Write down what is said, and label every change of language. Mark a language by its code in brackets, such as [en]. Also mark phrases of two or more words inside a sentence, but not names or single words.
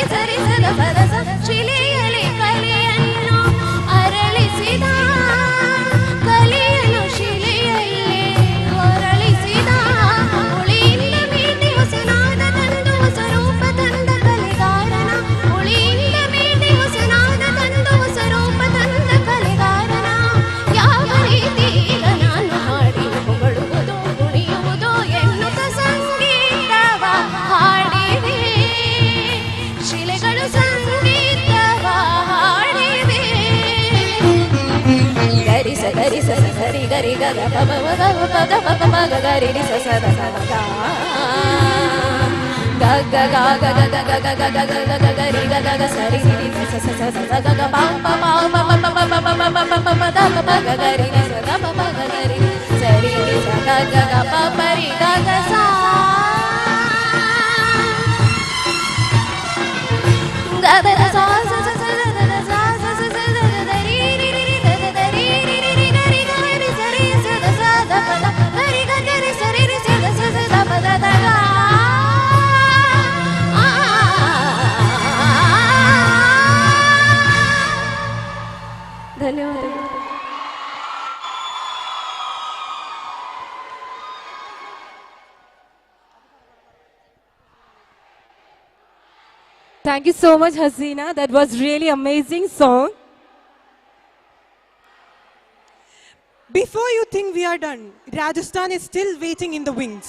[kn] ಸರಿ ಸದ ಪದ ಸ ಶಿಲೆಯಲೆ ಕಲೆಯನ್ನು ಅರಳಿಸಿದ ಕಲೆಯನ್ನು ಶಿಲೆಯಲ್ಲೇ ಹೊರಳಿಸಿದ ಉಳಿಯಿಂದ ಮೀಟಿ ಹೊಸನಾದ ತಂದು ಹೊಸ ರೂಪ ತಂದ ಕಲೆಗಾರನ ಉಳಿಯಿಂದ ಮೀಟಿ ಹೊಸನಾದ ತಂದು ಹೊಸ ರೂಪ ತಂದ ಕಲೆಗಾರನ ಯಾವ ರೀತಿ ಈಗ ನಾನು ಹಾಡಿ ಹೊಗಳುವುದು ಕುಣಿಯುವುದು ಎನ್ನುತ್ತ ಸಂಗೀತವ ಹಾಡಿವೆ ಶಿಲೆಗಳು ಸಂಗೀತವ ಹಾಡಿವೆ ಗರಿ ಸ ಗರಿ ಸ ಗರಿ ಗರಿ ಗಗ ಪದ ಪದ ಪದ ಪದ ಪದ ಗರಿ ರಿ ಸ ಸ ದ ಸ ದ ಗ ಗ ಗ ಗ ಗ ಗ ಗ ಗ ಗ ಗ ಗ ಗ ಗರಿ ಗ ಗ ಗ ಸರಿ ರಿ ರಿ ಸ ಸ ಸ ಸ ಗ ಗ ಪ ಪ ಪ ಪ ಪ ಪ ಪ ಪ ಪ ಪ ಪ ಪ ದ ಪ ಗ ಗರಿ ರಿ ಸ ದ ಪ ಪ ಗ ಗರಿ ಸರಿ ರಿ ಸ ಗ ಗ ಗ ಪ ಪ ರಿ ಗ ಗ ಸ ಗ ದ ದ ಸ ಸ ಸ ಸ ದ ದ ದ ಸ ಸ ಸ ಸ ದ ದ ದ ರಿ ರಿ ರಿ ರಿ ದ ದ ದ ರಿ ರಿ ರಿ ರಿ ಗ ರಿ ಗ ರಿ ಸ ರಿ ಸ ದ ಸ ದ ಪ ದ ಗರಿ ಗ ಗ ರಿ ಸ ರಿ ರಿ ಸ ದ ಸ ಸ ದ ಪ ದ ದ ಗ ಧನ್ಯವಾದಗಳು. [en] Thank you so much, Hasina. That was really amazing song. Before you think we are done, Rajasthan is still waiting in the wings.